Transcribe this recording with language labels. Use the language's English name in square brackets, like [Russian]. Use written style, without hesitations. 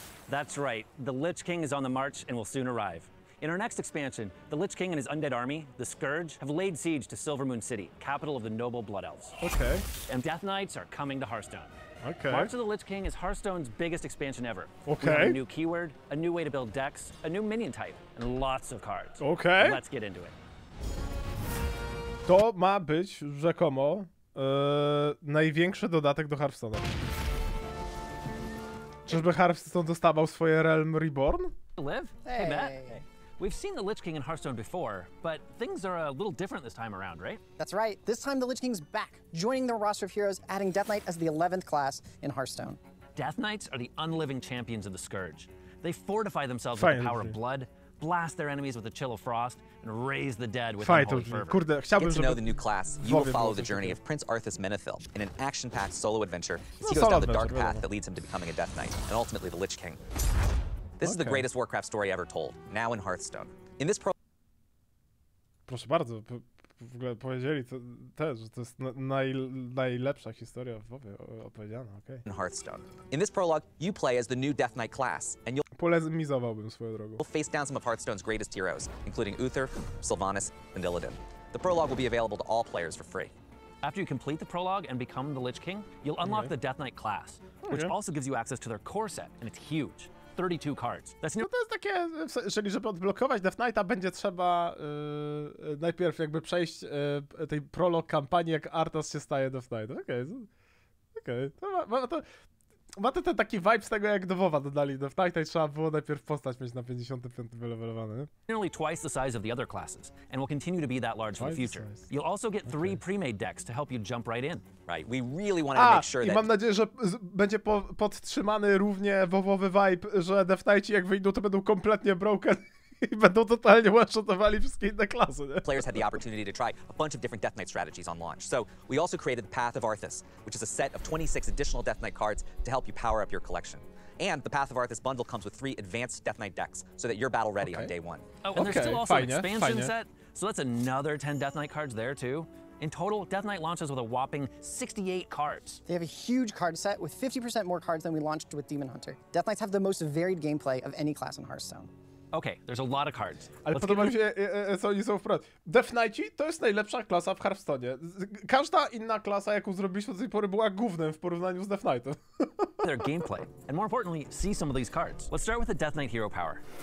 [English] That's right, the Lich King is on the march and will soon arrive. In our next expansion, the Lich King and his undead army, the Scourge, have laid siege to Silvermoon City, capital of the noble Blood Elves. Okay. And Death Knights are coming to Hearthstone. Okay. March of the Lich King is Hearthstone's biggest expansion ever. Okay. We have a new keyword, a new way to build decks, a new minion type, and lots of cards. Okay. Let's get into it. [Polish] To ma być rzekomo największy dodatek do Hearthstone'a. Czyżby Hearthstone dostawał swoje Realm Reborn? [English] Liv? Hey, Matt. We've seen the Lich King in Hearthstone before, but things are a little different this time around, right? That's right. This time the Lich King's back, joining the roster of heroes, adding Death Knight as the 11th class in Hearthstone. Death Knights are the unliving champions of the Scourge. They fortify themselves with the power of blood, blast their enemies with the chill of frost, and raise the dead with unholy fervor. [Polish] Kurde, chciałbym, [English] Get to know the new class. You will follow the journey of Prince Arthas Menethil in an action-packed solo adventure as he goes down the dark path that leads him to becoming a Death Knight, and ultimately the Lich King. This is the greatest Warcraft story ever told, now in Hearthstone. In this [Polish] Proszę bardzo, w ogóle powiedzieli to też, że to jest najlepsza historia w WoWie opowiedziana, okej. [English] In Hearthstone. In this prologue, you play as the new Death Knight class, and you'll [Polish] Polemizowałbym swoją drogą. [English] face down some of Hearthstone's greatest heroes, including Uther, Sylvanas, and Illidan. The prologue will be available to all players for free. After you complete the prologue and become the Lich King, you'll unlock the Death Knight class, which also gives you access to their core set, and it's huge. 32 cards. [Polish] No to jest takie, czyli żeby odblokować Death Knighta będzie trzeba najpierw jakby przejść tej prolog kampanii, jak Arthas się staje Death Knight. Okej. Ma to ten taki vibe z tego, jak do WoWa dodali Death Knighta i trzeba było najpierw postać mieć na 55 wylewelowany. [English] Nearly twice the size of the other classes, and will continue to be that large for the future. You'll also get 3 pre-made decks to help you jump right in. Right, we really want to make sure that... [Polish] I mam nadzieję, że będzie podtrzymany równie WoWowy vibe, że Death Knighti jak wyjdą, to będą kompletnie broken i będą totalnie one-shotowali wszystkie inne klasy, nie? [English] Players had the opportunity to try a bunch of different Death Knight strategies on launch. So we also created the Path of Arthas, which is a set of 26 additional Death Knight cards to help you power up your collection. And the Path of Arthas bundle comes with 3 advanced Death Knight decks, so that you're battle ready on day 1. Oh, and there's still also an expansion set, so that's another 10 Death Knight cards there too. In total, Death Knight launches with a whopping 68 cards. They have a huge card set with 50% more cards than we launched with Demon Hunter. Death Knights have the most varied gameplay of any class in Hearthstone. Okay, there's a lot of cards. [Polish] Ale podoba mi się, co oni są wprost. Death Knighti to jest najlepsza klasa w Hearthstone'ie. Każda inna klasa, jaką zrobiliśmy do tej pory, była gównem w porównaniu z Death Knightem. [English] Their gameplay, and more importantly, see some of these cards. Let's start with the Death Knight hero power.